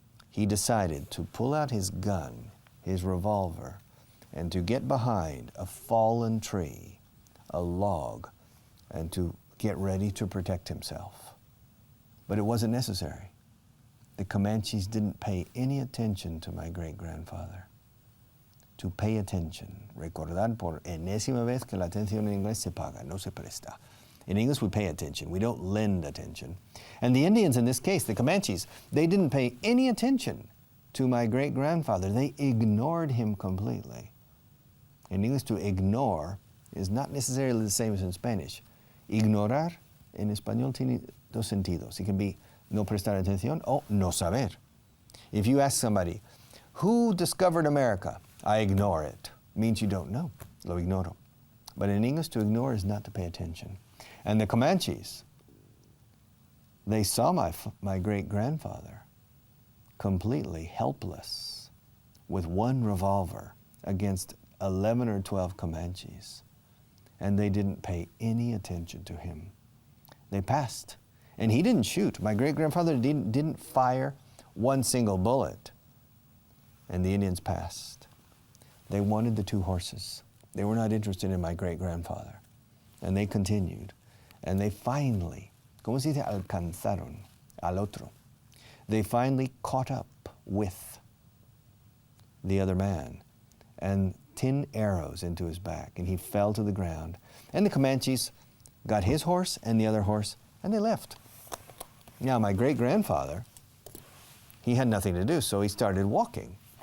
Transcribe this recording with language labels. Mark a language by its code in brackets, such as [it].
[en] He decided to pull out his gun, his revolver, and to get behind a fallen tree, a log, and to get ready to protect himself. But it wasn't necessary. The Comanches didn't pay any attention to my great-grandfather. To pay attention. [es] Recordar por enésima vez que la atención en inglés se paga, no se presta. [en] In English, we pay attention. We don't lend attention. And the Indians, in this case, the Comanches, they didn't pay any attention to my great-grandfather. They ignored him completely. In English, to ignore is not necessarily the same as in Spanish. [es] Ignorar en español tiene dos sentidos. [en] It can be [es] no prestar atención o no saber. [en] If you ask somebody, who discovered America? I ignore it. Means you don't know. [es] Lo ignoro. [en] But in English, to ignore is not to pay attention. And the Comanches, they saw my great-grandfather completely helpless with one revolver against 11 or 12 Comanches. And they didn't pay any attention to him. They passed. And he didn't shoot. My great-grandfather didn't fire one single bullet. And the Indians passed. They wanted the two horses. They were not interested in my great-grandfather. And they continued. And they finally, [es] ¿cómo se dice? Alcanzaron al otro. [en] They finally caught up with the other man and 10 arrows into his back, and he fell to the ground. And the Comanches got his horse and the other horse, and they left. Now, my great-grandfather, he had nothing to do, so he started walking.